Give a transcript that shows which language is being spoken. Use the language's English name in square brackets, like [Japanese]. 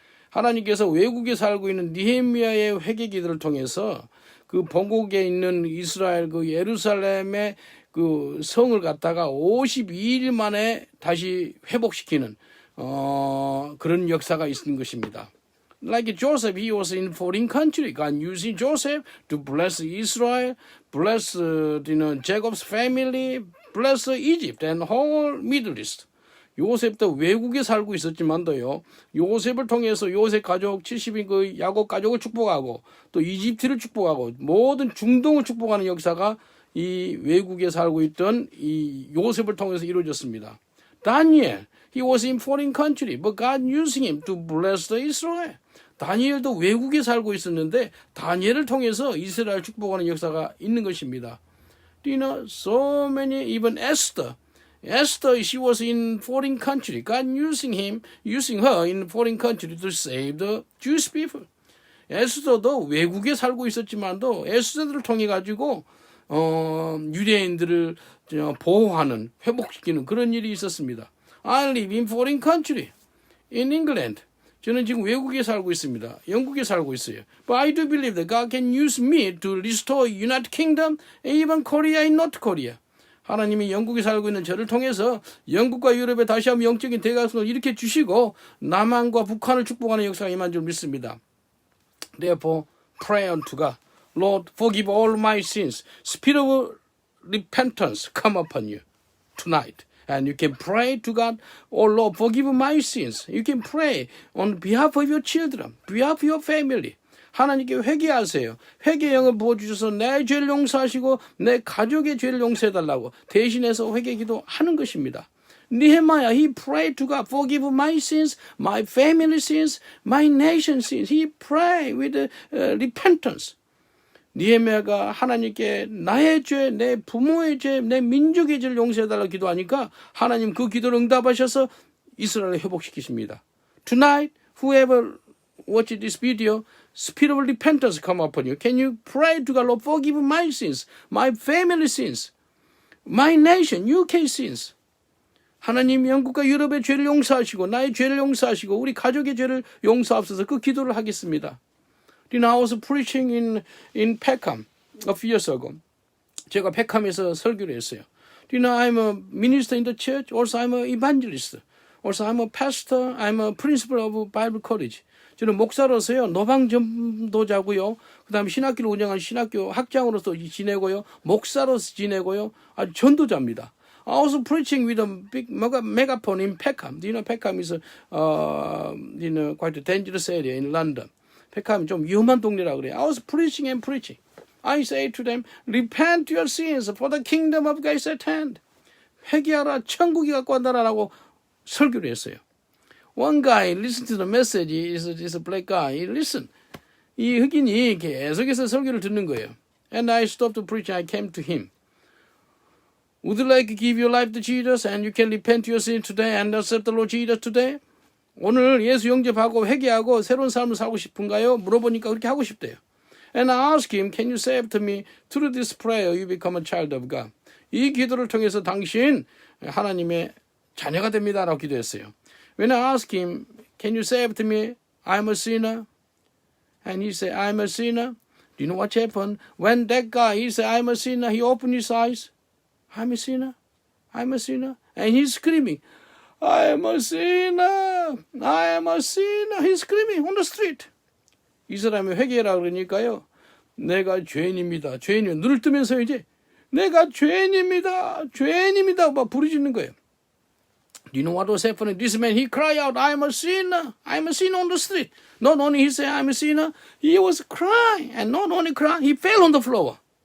[Korean] 하나님께서 외국에 살고 있는 니헤미야의 회개 기도를 통해서 그 본국에 있는 이스라엘 그 예루살렘의 그 성을 갖다가 52일 만에 다시 회복시키는 그런 역사가 있는 것입니다. [English] Like Joseph, he was in foreign country. God using Joseph to bless Israel, bless Jacob's family, bless Egypt and whole Middle East. [Korean] 요셉도 외국에 살고 있었지만도요. 요셉을 통해서 요셉 가족 70인 그 야곱 가족을 축복하고 또 이집트를 축복하고 모든 중동을 축복하는 역사가 이 외국에 살고 있던 이 요셉을 통해서 이루어졌습니다. [English] 다니엘, he was in foreign country, but God using him to bless the Israel. [Korean] 다니엘도 외국에 살고 있었는데 다니엘을 통해서 이스라엘 축복하는 역사가 있는 것입니다. [English] Do you know so many, even Esther, she was in foreign country. God using her in foreign country to save the Jewish people. [Korean] 에스더도 외국에 살고 있었지만도 에스더를 통해 가지고 유대인들을 보호하는, 회복시키는 그런 일이 있었습니다. [English] I live in foreign country, in England. [Korean] 저는 지금 외국에 살고 있습니다. 영국에 살고 있어요. [English] But I do believe that God can use me to restore United Kingdom and even Korea and North Korea. [Korean] 하나님이 영국에 살고 있는 저를 통해서 영국과 유럽에 다시 한번 영적인 대가성을 일으켜 주시고 남한과 북한을 축복하는 역사가 임한 줄 믿습니다. [English] Therefore, pray unto God. Lord, forgive all my sins. Spirit of repentance come upon you tonight. And you can pray to God, oh Lord, forgive my sins. You can pray on behalf of your children, behalf of your family. [Korean] 하나님께 회개하세요. 회개의 영을 부어주셔서 내 죄를 용서하시고 내 가족의 죄를 용서해달라고 대신해서 회개기도 하는 것입니다. [English] Nehemiah, he prayed to God, forgive my sins, my family sins, my nation sins. He prayed with repentance. [Korean] 니헤미야가 하나님께 나의 죄, 내 부모의 죄, 내 민족의 죄를 용서해달라고 기도하니까 하나님 그 기도를 응답하셔서 이스라엘을 회복시키십니다. [English] Tonight, whoever watch this video, spirit of repentance come upon you. Can you pray to God, Lord, forgive my sins, my family sins. My nation, UK sins. [Korean] 하나님 영국과 유럽의 죄를 용서하시고 나의 죄를 용서하시고 우리 가족의 죄를 용서하옵소서 그 기도를 하겠습니다. [English] I was preaching in Peckham a few years ago. [Korean] 제가 펙함에서 설교를 했어요. [English] I'm a minister in the church. Also I'm an evangelist. Also I'm a pastor. I'm a principal of Bible College. [Korean] 저는 목사로서요. 노방전도자고요. 그다음에 신학교를 운영한 신학교 학장으로서 지내고요. 목사로서 지내고요. 아주 전도자입니다. [English] I was preaching with a big megaphone in Peckham. Peckham is quite a dangerous area in London. [Korean] 펙함이 좀 위험한 동네라 그래요. [English] I was preaching and preaching. I say to them, repent your sins for the kingdom of God is at hand. [Korean] 회개하라, 천국이 갖고 왔다라고 설교를 했어요. [English] One guy listened to the message. is a black guy. He listened. [Korean] 이 흑인이 계속해서 설교를 듣는 거예요. [English] And I stopped preaching. I came to him. Would you like to give your life to Jesus and you can repent your sins today and accept the Lord Jesus today? [Korean] 오늘 예수 영접하고 회개하고 새로운 삶을 살고 싶은가요? 물어보니까 그렇게 하고 싶대요. [English] And I asked him, can you say after me, through this prayer you become a child of God. [Korean] 이 기도를 통해서 당신 하나님의 자녀가 됩니다라고 기도했어요. [English] When I asked him, can you say after me, I'm a sinner? And he said, I'm a sinner. Do you know what happened? When that guy, he said, I'm a sinner, he opened his eyes. I'm a sinner. I'm a sinner. And he's screaming, I am a sinner. I am a sinner. He's screaming on the street. [Korean] 이 사람이 회개라 그러니까요. 내가 죄인입니다. 죄인이면 눈을 뜨면서 이제 내가 죄인입니다. 죄인입니다. 막 부르짖는 거예요. [English] Do you know what was happening? This man, he cried out, I am a sinner. I am a sinner on the street. Not only he said, I am a sinner, he was crying. And not only crying, he fell on the floor.